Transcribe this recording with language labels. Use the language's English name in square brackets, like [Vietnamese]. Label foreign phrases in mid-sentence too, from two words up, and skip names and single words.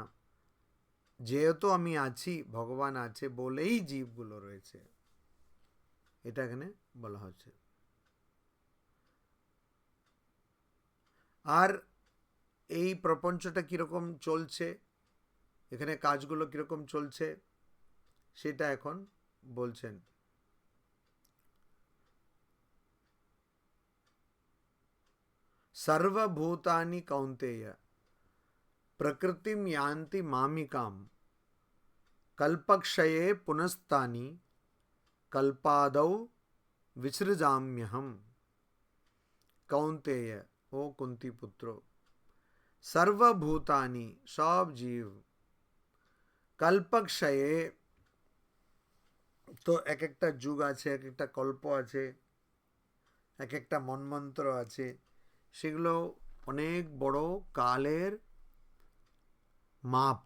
[Bangla] যেহেতু আমি আছি, ভগবান আছে বলেই জীবগুলো রয়েছে, এটা এখানে বলা হচ্ছে। আর এই প্রপঞ্চটা কীরকম চলছে, এখানে কাজগুলো কীরকম চলছে, সেটা এখন বলছেন। [Sanskrit] सर्वभूतानि कौन्तेय प्रकृतिं यान्ति मामिकां कल्पक्षये पुनस्तानि कल्पादौ विसृजाम्यहम्। कौन्तेय, [Bangla] ও কুন্তি পুত্র, সর্বভূতানি সব জীব কল্পক্ষয়ে, তো এক একটা যুগ আছে, এক একটা কল্প আছে, এক একটা মন্বন্তর আছে, সেগুলো অনেক বড় কালের মাপ।